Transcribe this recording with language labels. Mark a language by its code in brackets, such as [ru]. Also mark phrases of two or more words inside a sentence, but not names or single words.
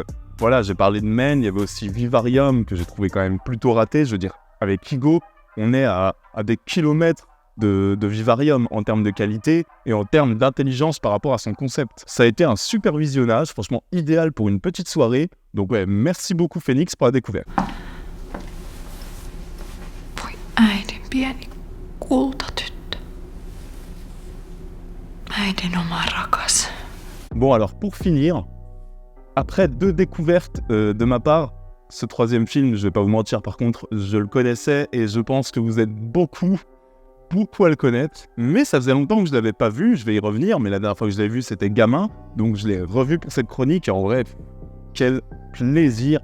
[fr] Voilà, j'ai parlé de Men, il y avait aussi Vivarium, que j'ai trouvé quand même plutôt raté. Je veux dire, avec Ego, on est à des kilomètres de Vivarium en termes de qualité et en termes d'intelligence par rapport à son concept. Ça a été un super visionnage, franchement idéal pour une petite soirée. Donc merci beaucoup Phoenix pour la découverte. [fi] Voi äidin pieni kultatyttö. Äidin oma rakas. [fr] Bon alors pour finir, après 2 découvertes de ma part, ce troisième film, je vais pas vous mentir par contre, je le connaissais et je pense que vous êtes beaucoup à le connaître. Mais ça faisait longtemps que je l'avais pas vu, je vais y revenir, mais la dernière fois que je l'avais vu c'était gamin, donc je l'ai revu pour cette chronique et en vrai, quel plaisir.